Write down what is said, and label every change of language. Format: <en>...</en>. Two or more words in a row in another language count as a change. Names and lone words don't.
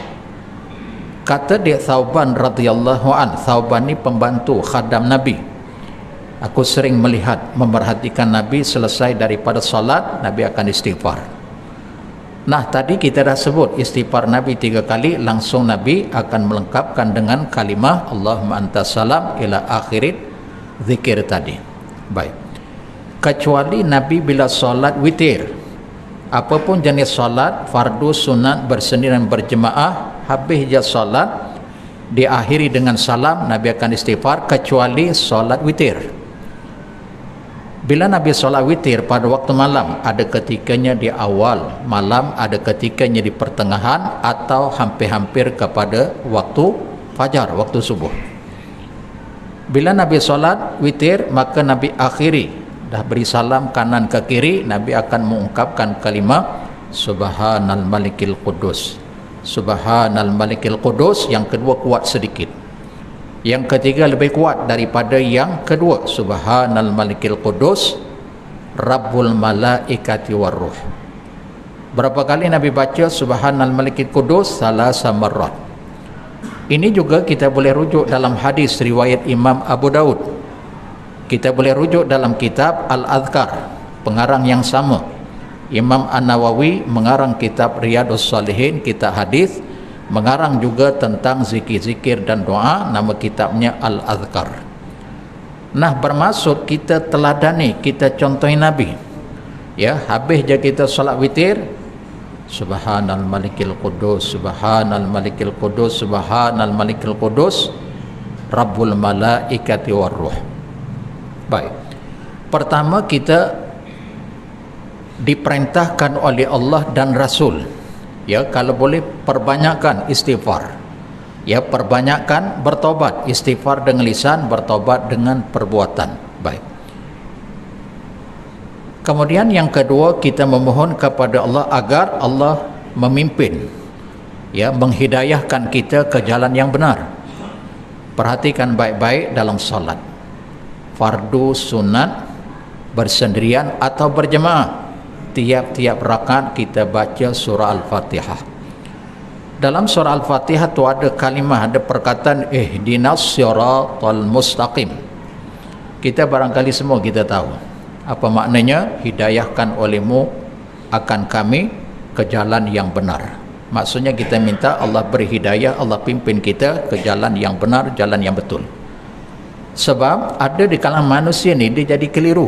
<ms>Kata dia Thauban</ms> <ar>رضي الله عن,</ar> <ms>Thauban ni pembantu khadam Nabi. Aku sering melihat, memerhatikan Nabi selesai daripada salat, Nabi akan istighfar. Nah, tadi kita dah sebut istighfar Nabi 3 kali, langsung Nabi akan melengkapkan dengan kalimah</ms> <ar>اللهم أنت السلام إلى آخر الذكر</ar> <ms>tadi. Baik. Kecuali Nabi bila solat witir, apapun jenis solat, fardu, sunat, bersendirian, berjemaah, habis je solat, diakhiri dengan salam, Nabi akan istighfar, kecuali solat witir. Bila Nabi solat witir pada waktu malam, ada ketikanya di awal malam, ada ketikanya di pertengahan, atau hampir-hampir kepada waktu fajar, waktu subuh. Bila Nabi solat witir, maka Nabi akhiri, dah beri salam kanan ke kiri, Nabi akan mengungkapkan kalimah</ms> <ar>سبحان الملك القدوس. سبحان الملك القدوس,</ar> <ms>yang kedua kuat sedikit, yang ketiga lebih kuat daripada yang kedua.</ms> <ar>سبحان الملك القدوس رب الملائكة والروح.</ar> <ms>Berapa kali Nabi baca</ms> <ar>سبحان الملك القدوس? ثلاث مرات.</ar> <ms>Ini juga kita boleh rujuk dalam hadis riwayat Imam Abu Daud. Kita boleh rujuk dalam kitab Al-Adhkar, pengarang yang sama. Imam An-Nawawi mengarang kitab Riyadhus Shalihin, kitab hadis, mengarang juga tentang zikir-zikir dan doa, nama kitabnya Al-Adhkar. Nah, bermaksud kita teladani, kita contohi Nabi. Ya, habis je kita solat witir,</ms> <ar>سبحان الملك القدوس سبحان الملك القدوس سبحان الملك القدوس رب الملائكة والروح.</ar> <ms>Baik. Pertama, kita diperintahkan oleh Allah dan Rasul, ya, kalau boleh perbanyakkan istighfar, ya, perbanyakkan bertobat, istighfar dengan lisan, bertobat dengan perbuatan. Baik. Kemudian yang kedua, kita memohon kepada Allah agar Allah memimpin, ya, menghidayahkan kita ke jalan yang benar. Perhatikan baik-baik dalam salat, fardu, sunat, bersendirian atau berjemaah, tiap-tiap rakaat kita baca surah Al-Fatihah. Dalam surah Al-Fatihah tu ada kalimah, ada perkataan</ms> <ar>اهدنا الصراط المستقيم.</ar> <ms>Kita barangkali semua kita tahu apa maknanya, hidayahkan olehmu akan kami ke jalan yang benar. Maksudnya kita minta Allah beri hidayah, Allah pimpin kita ke jalan yang benar, jalan yang betul. Sebab ada di kalangan manusia ni dia jadi keliru.</ms>